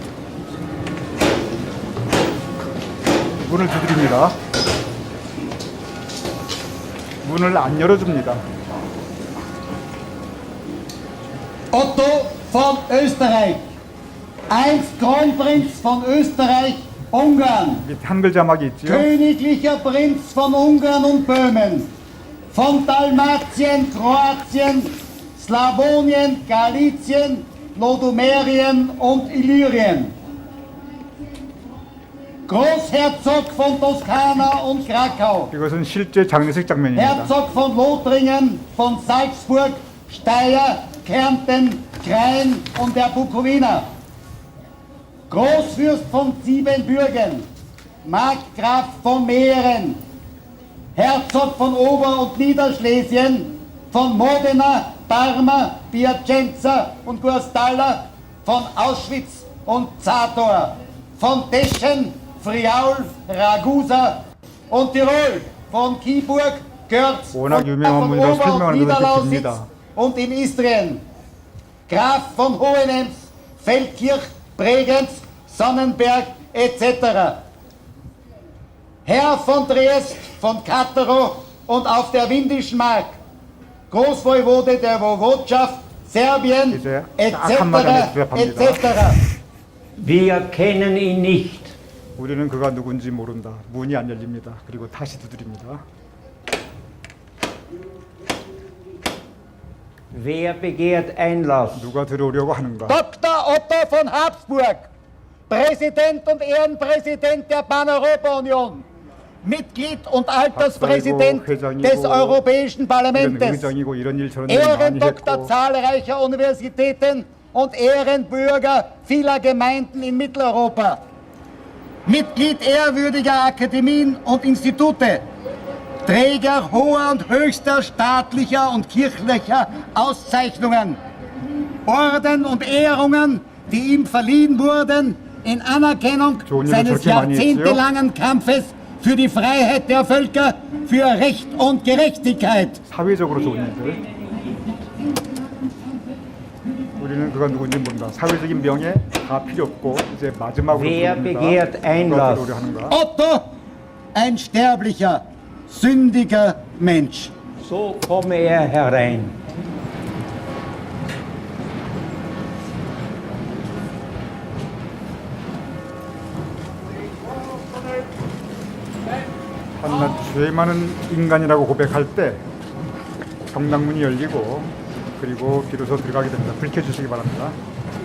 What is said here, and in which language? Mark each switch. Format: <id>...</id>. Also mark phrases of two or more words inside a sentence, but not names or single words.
<ko>문을 두드립니다. 문을 안 열어줍니다.</ko> <de>Otto von Österreich, einst Kronprinz von Österreich-Ungarn,</de> <ko>밑에 한글 자막이 있지요.</ko> <de>königlicher Prinz von Ungarn und Böhmen, von Dalmatien, Kroatien, Slawonien, Galizien, Lodomerien und Illyrien, Großherzog von Toskana und Krakau,</de> <ko>이것은 실제 장례식 장면입니다.</ko> <de>Herzog von Lothringen, von Salzburg, Steyr, Kärnten, Krain und der Bukowina, Großfürst von Siebenbürgen, Markgraf von Mähren, Herzog von Ober- und Niederschlesien, von Modena, Parma, Piacenza und Guastalla, von Auschwitz und Zator, von Teschen, Friaul, Ragusa und Tirol, von Kiburg, Görz und</de> <ko>워낙 유명한</ko> <de>von</de> <ko>분이라</ko> <de>Ober- und</de> <ko>설명하는 것이</ko> <de>Niederlausitz</de> <ko>깁니다.</ko> <de>und in Istrien, Graf von Hohenems, Feldkirch, Bregenz, Sonnenberg etc. Herr von Triest, von Kattero und auf der Windischen Mark, Großwoiwode der Woiwodschaft, Serbien</de> <ko>이제</ko> <de>etc.</de> <ko>딱 한마디 안에 대답합니다.</ko> <de>etc. Wir kennen ihn nicht.</de> <ko>우리는 그가 누군지 모른다. 문이 안 열립니다. 그리고 다시 두드립니다.</ko> <de>Wer begehrt Einlass?</de> <ko>누가 들어오려고 하는가?</ko> <de>Dr. Otto von Habsburg, Präsident und Ehrenpräsident der Pan-Europa-Union, Mitglied und Alterspräsident</de> <ko>회장이고,</ko> <de>des Europäischen</de> <ko>이런</ko> <de>Parlaments,</de> <ko>의장이고 이런 일 저런 일 많이</ko> <de>Ehrendoktor</de> <ko>했고</ko> <de>zahlreicher Universitäten und Ehrenbürger vieler Gemeinden in Mitteleuropa, Mitglied ehrwürdiger Akademien und Institute, Träger hoher und höchster staatlicher und kirchlicher Auszeichnungen, Orden und Ehrungen, die ihm verliehen wurden, in Anerkennung</de> <ko>좋은 일을</ko> <de>seines</de> <ko>저렇게 많이 했지요?</ko> <de>jahrzehntelangen Kampfes für die Freiheit der Völker, für Recht und Gerechtigkeit.</de> <ko>사회적으로 좋은 일들. 우리는 그가 누군지 모른다. 사회적인 명예 다 필요 없고 이제 마지막으로</ko> <de>Wer</de> <ko>부릅니다.</ko> <de>begehrt</de> <ko>누가</ko> <de>Einlass?</de> <ko>들어오려 하는가?</ko> <de>Otto, ein sterblicher, sündiger Mensch. So komme er herein.</de> <ko>한낱 죄 많은 인간이라고 고백할 때 성당문이 열리고 그리고 비로소 들어가게 됩니다.</ko>